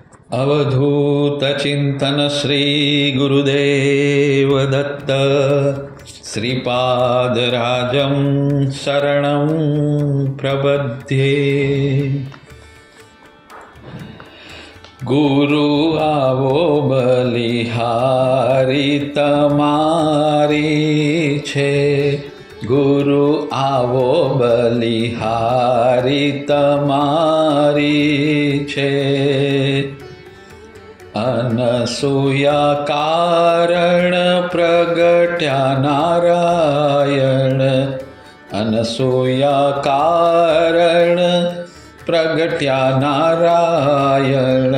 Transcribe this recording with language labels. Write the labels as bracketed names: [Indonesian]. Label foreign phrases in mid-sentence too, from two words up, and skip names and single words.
[Sanskrit] अवधूत चिंतन श्री गुरुदेव दत्त श्रीपादराजं शरणं प्रपद्ये। [Gujarati] ગુરુ આવો બલિહારી તમારી છે, ગુરુ આવો બલિહારી તમારી છે। અનસૂયા કારણ પ્રગટ્યા નારાયણ, અનસૂયા કારણ પ્રગટ્યા નારાયણ।